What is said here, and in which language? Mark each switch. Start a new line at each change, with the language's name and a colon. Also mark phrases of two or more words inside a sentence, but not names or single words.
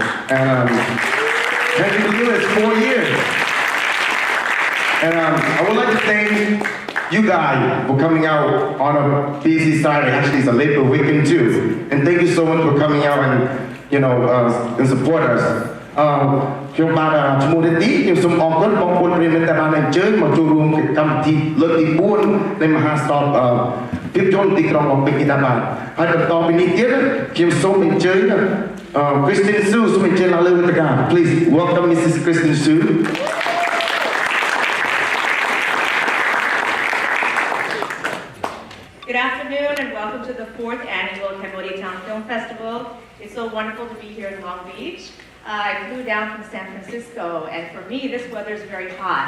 English: And thank you for doing this 4 years. And I would like to thank you guys for coming out on a busy Saturday. Actually, it's a labor weekend too. And thank you so much for coming out and support us.
Khmer: ខ្ញុំបានឈ្មោះនេះទីខ្ញុំសូមអរគុណបងប្អូនប្រិយមិត្តដែលបានអញ្ជើញមកចូលរួមកម្មវិធីលើកទី4នៃមហាស្តុបភាពយន្តទីក្រុងឡុងបិកនេះដែរបាទហើយបន្តពីនេះទៀតខ្ញុំសូមអញ្ជើញ Christine Sue សូមអញ្ជើញឡើងលើវេទិកា
English: Please welcome Mrs. Christine Sue. Good afternoon and welcome to the 4th annual Cambodia Town Film Festival. It's so wonderful to be here in Long Beach. I flew down from San Francisco, and for me, this weather is very hot.